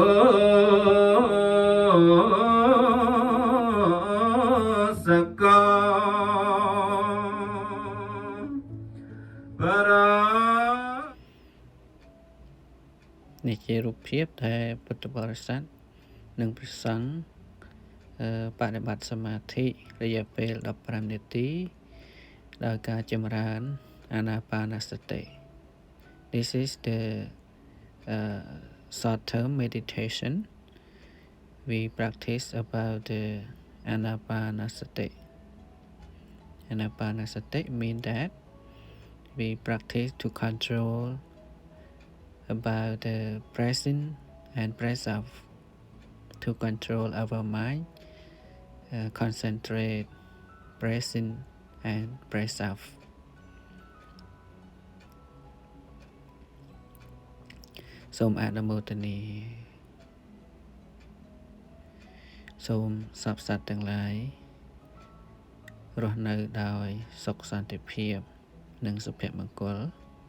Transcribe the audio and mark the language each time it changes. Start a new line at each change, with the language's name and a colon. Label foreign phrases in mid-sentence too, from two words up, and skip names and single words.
Khmer: sắc para នេះជារូបភាពដែលពុទ្ធបរិស័ទនិងព្រះសង្ឃបដិបត្តិសមាធិរយៈពេល15នាទីដោយការចម្រើនអានាបានសតិ
English: This is the short term meditation we practice about the anapanasati. Anapanasati mean that we practice to control about the present and present to control our mind, concentrate, present and present.
Khmer: សូមអនុមោទនាសូមសព្វសត្វទាំងឡាយរស់នៅដោយសុខសន្តិភាពនិងសុភមង្គល